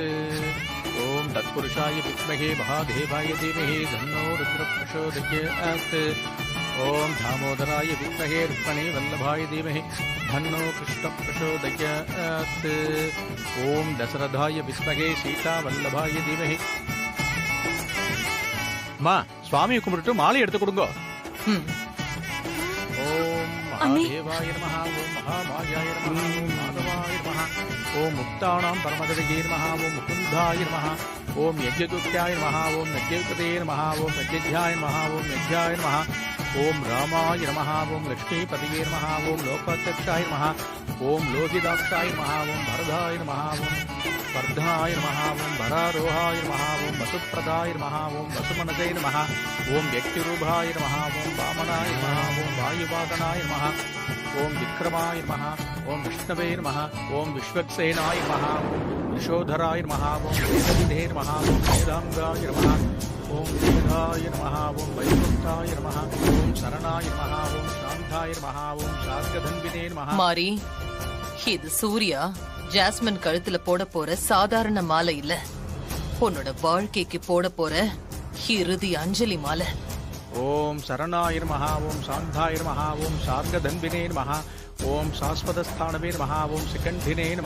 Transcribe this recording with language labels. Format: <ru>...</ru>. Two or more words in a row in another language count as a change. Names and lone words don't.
<sa>ओम तत्पुरुषाय विद्महे महादेवाय धीमहि तन्नो रुद्रः प्रचोदयात्। ओम दामोदराय विद्महे रुक्मिणी वल्लभाय धीमहि तन्नो कृष्णः प्रचोदयात्। ओम दशरथाय विद्महे सीता वल्लभाय धीमहि.</sa> <ta>மா சுவாமியை கும்பிட்டு மாலை எடுத்து கொடுங்க.</ta> <sa>ओम महादेवाय नमः, ओम महामायाय नमः, ओम माधवाय नमः, ओम मुक्तानां परमतविये नमः, ओम मुकुन्दाय नमः, ओम यज्ञतुक्याय नमः, ओम यज्ञपते नमः, ओम यज्ञाय नमः, ओम यज्ञाय नमः, ओम रामाय नमः, ओम लक्ष्मीपतिये नमः, ओम लोकाध्यक्षाय नमः, ओम लोकिताक्षाय नमः, ओम वरदाय नमः, ओम वर्धनाय नमः, ओम वरारोहाय नमः, ओम वसुप्रदाय नमः, ओम वसुमनसे नमः, ओम व्यक्तिरूपाय नमः, ओम वामनाय नमः, ओम वायुवादनाय नमः, ओम विक्रमाय नमः, ओम विष्णवे नमः, ओम विश्वक्सेनाय नमः, ओम विशोधराय नमः, ओम वेदविधे नमः, ओम वेदांगाय नमः, ओम वेदाय नमः, ओम वैकुंठाय नमः, ओम शरणाय नमः, ओम शांताय नमः, ओम शार्गधन्विने नमः.</sa> <ta>மாரி, இது சூர்யா ஜாஸ்மின் கழுத்துல போட போற சாதாரண மாலை இல்ல, உன்னோட வாழ்க்கைக்கு போட போற இறுதி அஞ்சலி மாலை.</ta> <sa>ओम शरणाय नमः, ओम शान्ताय नमः, ओम शार्कधन्विने नमः, ओम शाश्वतस्थानवे नमः, ओम शिखण्डिने नमः,</sa>